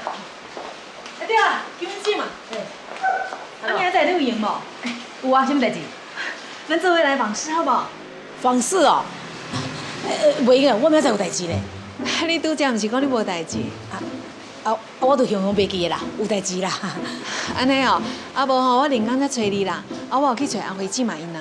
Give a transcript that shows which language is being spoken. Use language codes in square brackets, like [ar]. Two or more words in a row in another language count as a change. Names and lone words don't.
[nan] 哎对啊，金子嘛。对。啊，你还在你有闲无？有啊，什么代志？咱做伙来访视好不好？访视哦。袂用啊，我明仔载有代志咧。你拄则毋是讲你无代志？我都雄雄袂记的啦，有代志啦。安尼哦，啊无吼，我另工才找你啦。啊，我有去找阿辉姊嘛因啦。